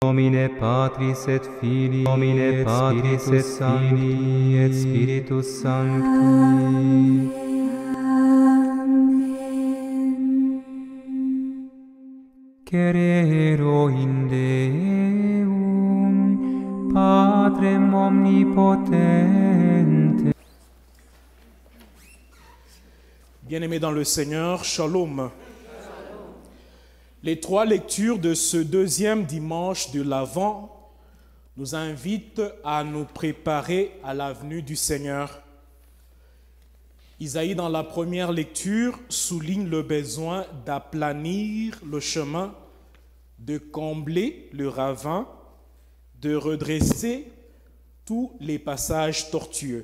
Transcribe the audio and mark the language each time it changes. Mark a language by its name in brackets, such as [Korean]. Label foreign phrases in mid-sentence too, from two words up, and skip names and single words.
[Latin] nomine Patris et Filii, nomine Patris et Filii et Spiritus Sancti. Cerero in Deum, Patrem omnipotente. [French] Bien-aimés dans le Seigneur, Shalom. Les trois lectures de ce deuxième dimanche de l'Avent nous invitent à nous préparer à la venue du Seigneur. Isaïe, dans la première lecture, souligne le besoin d'aplanir le chemin, de combler le ravin, de redresser tous les passages tortueux.